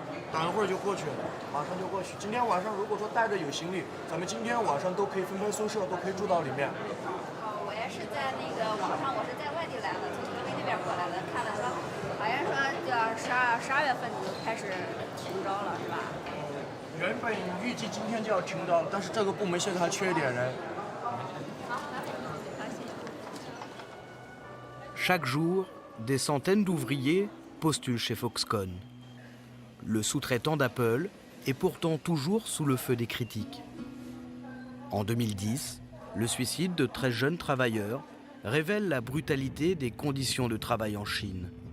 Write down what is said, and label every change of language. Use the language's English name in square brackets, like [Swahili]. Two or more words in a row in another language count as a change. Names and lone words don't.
[Chinese] 等一会儿就过去了，马上就过去。今天晚上如果说带着有行李，咱们今天晚上都可以分配宿舍，都可以住到里面。我也是在那个网上，我是在外地来的，从河北那边过来的，看了说，好像说要12月份就开始停招了，是吧？原本预计今天就要停招了，但是这个部门现在还缺一点人。 [French] Chaque jour, des centaines d'ouvriers postulent chez Foxconn. Le sous-traitant d'Apple est pourtant toujours sous le feu des critiques. En 2010, le suicide de 13 jeunes travailleurs révèle la brutalité des conditions de travail en Chine.